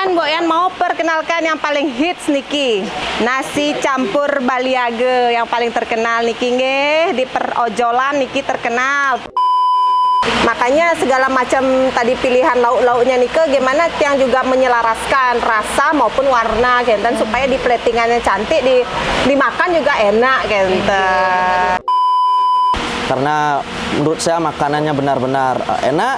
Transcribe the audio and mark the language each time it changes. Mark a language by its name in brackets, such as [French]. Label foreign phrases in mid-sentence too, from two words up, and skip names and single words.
[Indonesian] Mbok Yan mau perkenalkan yang paling hits niki. Nasi campur Baliage yang paling terkenal [Balinese] niki nggih, [Indonesian] di perojolan niki terkenal. Makanya segala macam tadi pilihan lauk-lauknya nike gimana yang juga menyelaraskan rasa maupun warna genten supaya di platingannya cantik, dimakan juga enak genten. Karena menurut saya makanannya benar-benar enak.